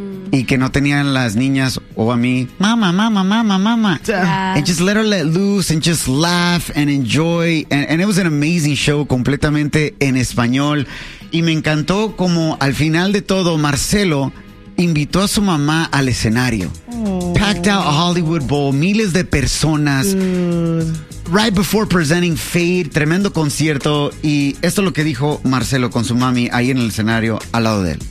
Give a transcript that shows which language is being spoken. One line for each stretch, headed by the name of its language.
Spanish: Y que no tenían las niñas o a mí. Mama.
English: Yeah. And just let her let loose and just laugh and enjoy. And it was an amazing show
Spanish: completamente en español. Y me encantó como al final de todo, Marcelo invitó a su mamá al escenario. Aww.
English: Packed out a Hollywood Bowl,
Spanish: miles de personas.
English: Dude. Right before presenting Fade,
Spanish: tremendo concierto. Y esto es lo que dijo Marcelo con su mami ahí en el escenario al lado de él.